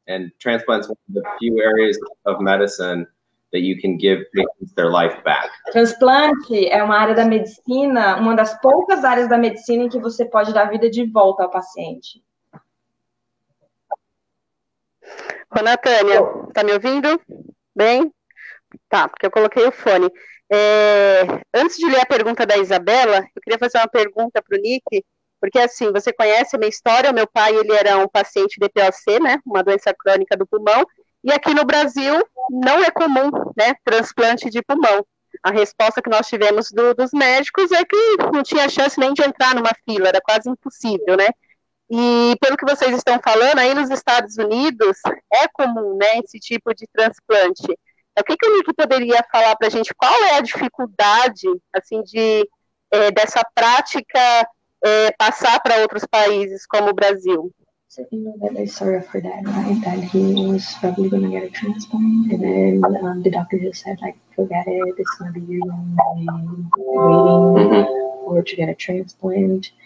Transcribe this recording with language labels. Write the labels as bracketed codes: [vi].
[en] And transplants one of the few areas of medicine that you can give patients their life back. [pt] Transplante é uma área da medicina, uma das poucas áreas da medicina em que você pode dar a vida de volta ao paciente. Ô, Natânia, tá me ouvindo? Bem? Tá, porque eu coloquei o fone. Antes de ler a pergunta da Isabela, eu queria fazer uma pergunta para o Nick, porque assim, você conhece a minha história, o meu pai, ele era um paciente de POC, né, uma doença crônica do pulmão, e aqui no Brasil não é comum, né, transplante de pulmão. A resposta que nós tivemos dos médicos é que não tinha chance nem de entrar numa fila, era quase impossível, né. E pelo que vocês estão falando, aí nos Estados Unidos é comum, né, esse tipo de transplante. O que o Nick poderia falar para a gente? Qual é a dificuldade, assim, dessa prática passar para outros países como o Brasil? [en] So you know that I started for that, right? That he was probably going to get a transplant, and then the doctor just said, like, forget it, it's going to be years waiting or to get a transplant.